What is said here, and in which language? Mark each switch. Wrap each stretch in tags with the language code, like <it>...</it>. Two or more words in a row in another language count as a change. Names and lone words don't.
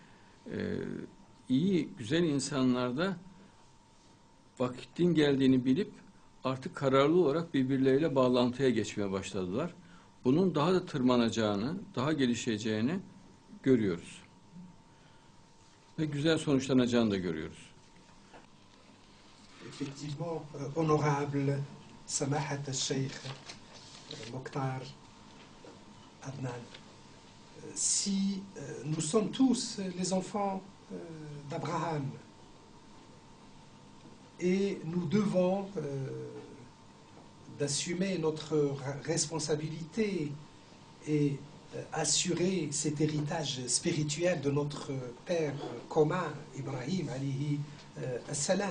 <tr>İyi, güzel insanlarda vakitin geldiğini bilip artık kararlı olarak birbirleriyle bağlantıya geçmeye başladılar. Bunun daha da tırmanacağını, daha gelişeceğini görüyoruz. Ve güzel sonuçlanacağını da görüyoruz.</tr> <fr>Effectivement, honorable</fr> <ar>سماحة الشيخ</ar> <fr>Mokhtar Adnan, si nous sommes tous les enfants d'Abraham et nous devons d'assumer notre responsabilité et assurer cet héritage spirituel de notre père commun, Ibrahim</fr> <ar>عليه السلام.</ar>